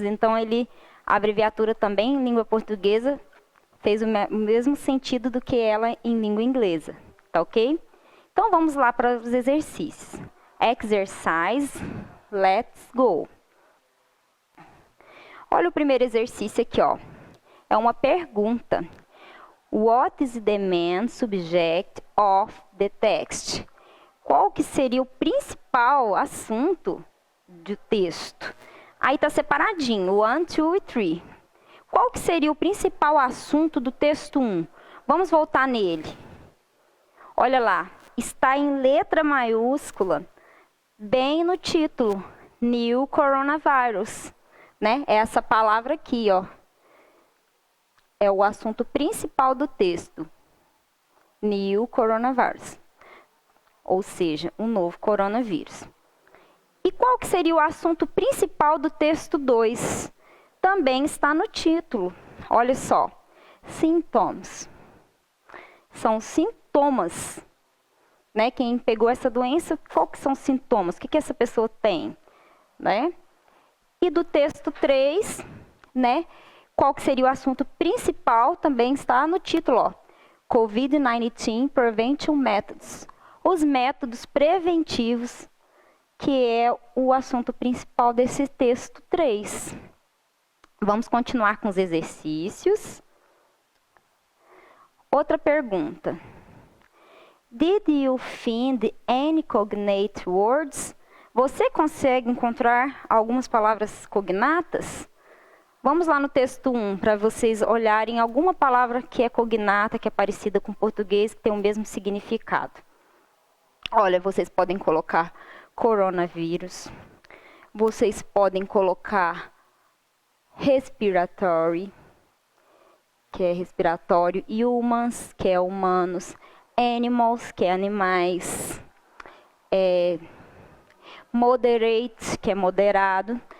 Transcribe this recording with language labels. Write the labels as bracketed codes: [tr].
[pt] Então, a abreviatura também em língua portuguesa fez o mesmo sentido do que ela em língua inglesa. Tá ok? Então, vamos lá para os exercícios. [en] Exercise, let's go. [pt] Olha o primeiro exercício aqui, ó. É uma pergunta. [en] What is the main subject of the text? [pt] Qual que seria o principal assunto do texto? Aí está separadinho, 1, 2 e 3. Qual que seria o principal assunto do texto 1? Vamos voltar nele. Olha lá, está em letra maiúscula, bem no título, New Coronavirus, né? Essa palavra aqui, ó, é o assunto principal do texto, New Coronavirus. Ou seja, um novo coronavírus. E qual que seria o assunto principal do texto 2? Também está no título. Olha só, sintomas. São sintomas, né? Quem pegou essa doença, qual que são os sintomas? O que essa pessoa tem, né? E do texto 3, né? Qual que seria o assunto principal? Também está no título, ó. [en] COVID-19 Prevention Methods. [pt] Os métodos preventivos, que é o assunto principal desse texto 3. Vamos continuar com os exercícios. Outra pergunta. [en] Did you find any cognate words? [pt] Você consegue encontrar algumas palavras cognatas? Vamos lá no texto 1, para vocês olharem alguma palavra que é cognata, que é parecida com português, que tem o mesmo significado. Olha, vocês podem colocar coronavírus, vocês podem colocar respiratory, que é respiratório, humans, que é humanos, animals, que é animais, moderate, que é moderado.